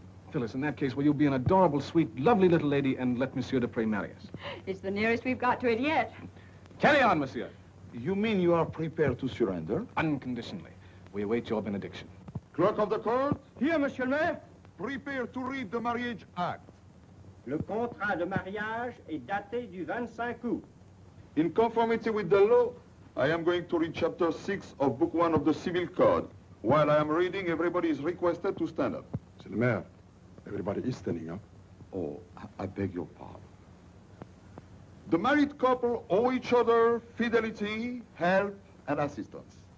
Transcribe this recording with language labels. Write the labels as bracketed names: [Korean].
[English] Phyllis, in that case, will you be an adorable, sweet, lovely little lady and let Monsieur Dupre marry us? It's the nearest we've got to it yet. Carry on, monsieur. You mean you are prepared to surrender? Unconditionally. We await your benediction. Clerk of the court, Here, monsieur le maire. prepare to read the marriage act. [French] Le contrat de mariage est daté du 25 août. [English] In conformity with the law, I am going to read chapter 6 of book 1 of the Civil Code. While I am reading, everybody is requested to stand up. [French] C'est le maire. [English] Everybody is standing up. Oh, I beg your pardon. The married couple owe each other fidelity, help, and assistance.